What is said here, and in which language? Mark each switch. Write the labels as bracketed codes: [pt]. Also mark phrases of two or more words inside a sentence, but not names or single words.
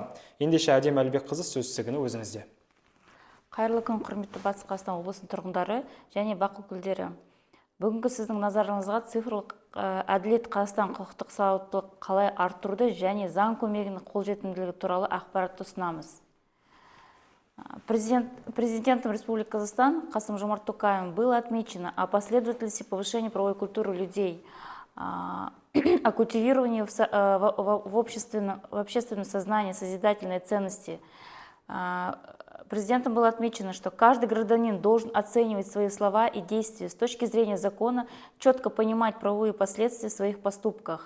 [kk] Ендеше Әдемі Әлбекқызы, сөз тізгіні өзіңізде. Қайырлы күн, құрметті Батыс Қазақстан облысының тұрғындары және бақ өкілдері. Бүгінгі сіздің назарыңызға цифрлық әділет, Қазақстан құқықтық сауаттылық қалай арттыруды және заң көмегінің қолжетімділігі туралы ақпаратты ұсынамыз. [ru] Президентом Республики Казахстан Касым-Жомарт Токаевым было отмечено о последовательности повышения правовой культуры людей, о культивировании в общественном сознании созидательной ценности. Президентом было отмечено, что каждый гражданин должен оценивать свои слова и действия с точки зрения закона, четко понимать правовые последствия в своих поступках.